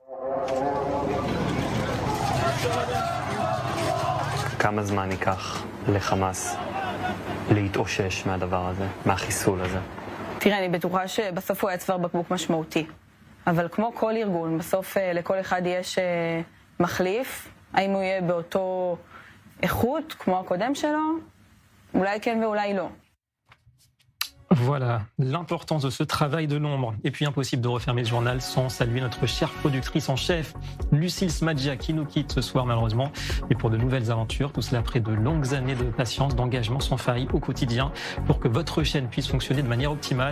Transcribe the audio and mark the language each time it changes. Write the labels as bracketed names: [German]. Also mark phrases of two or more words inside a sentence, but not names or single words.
[Hebrew] כמה זמן ייקח לחמאס להתאושש מהדבר הזה, מהחיסול הזה? תראה, אני בטוחה שבסוף הוא היה צוואר בקבוק משמעותי. אבל כמו כל ארגון, בסוף לכל אחד יש מחליף. האם הוא יהיה באותו איכות כמו הקודם שלו? אולי כן ואולי לא. [French] Voilà l'importance de ce travail de l'ombre. Et puis impossible de refermer le journal sans saluer notre chère productrice en chef, Lucille Smadja, qui nous quitte ce soir malheureusement. Et pour de nouvelles aventures, tout cela après de longues années de patience, d'engagement sans faille au quotidien pour que votre chaîne puisse fonctionner de manière optimale.